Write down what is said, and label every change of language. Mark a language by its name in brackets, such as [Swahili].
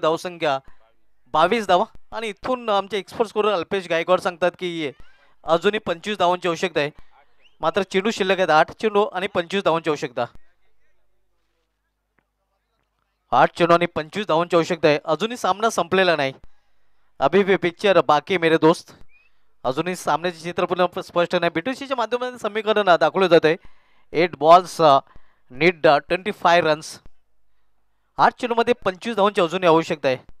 [Marathi] धावसंख्या 22 धावा आणि इथून आमचे एक्सपर्ट स्कोरर अल्पेश गायकवाड सांगतात की अजूनही 25 धावांची आवश्यकता आहे. मात्र चेंडू शिल्लक आहेत 8 चेंडू आणि 25 धावांची आवश्यकता. 8 चेंडू आणि 25 धावांची आवश्यकता आहे. अजूनही सामना संपलेला नाही. [Hindi] अभी भी पिक्चर बाकी मेरे दोस्त. [Marathi] अजूनही सामन्याचे चित्र पूर्ण स्पष्ट नाही. बीटीसीच्या माध्यमातून समीकरण दाखवले जात आहे. 8 बॉल्स नीड 25 रन्स. 8 चेंडूमध्ये 25 धावांची अजूनही आवश्यकता आहे.